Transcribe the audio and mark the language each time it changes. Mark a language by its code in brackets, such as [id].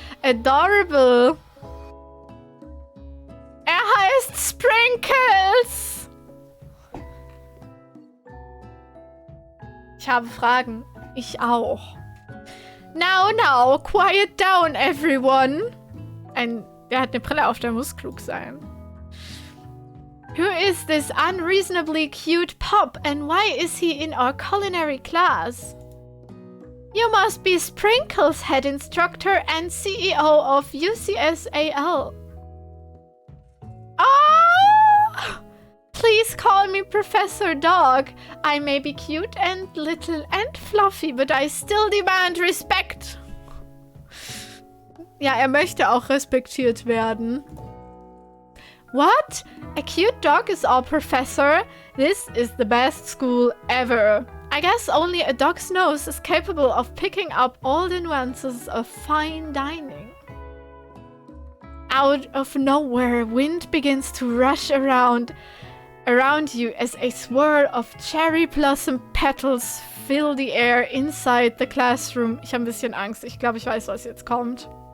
[en] Adorable. [de] Er heißt Sprinkles. Ich habe Fragen. Ich auch. [en] Now, quiet down, everyone. [de] Der hat eine Brille auf, der muss klug sein. [en] Who is this unreasonably cute Pop and why is he in our culinary class? You must be Sprinkles, head instructor and CEO of UCSAL. Oh! Please call me Professor Dog. I may be cute and little and fluffy, but I still demand respect. [de] Ja, er möchte auch respektiert werden. [en] What? A cute dog is our professor? This is the best school ever. I guess only a dog's nose is capable of picking up all the nuances of fine dining. Out of nowhere, wind begins to rush around you as a swirl of cherry blossom petals fill the air inside the classroom. [de] Ich habe ein bisschen Angst. Ich glaube, ich weiß, was jetzt kommt.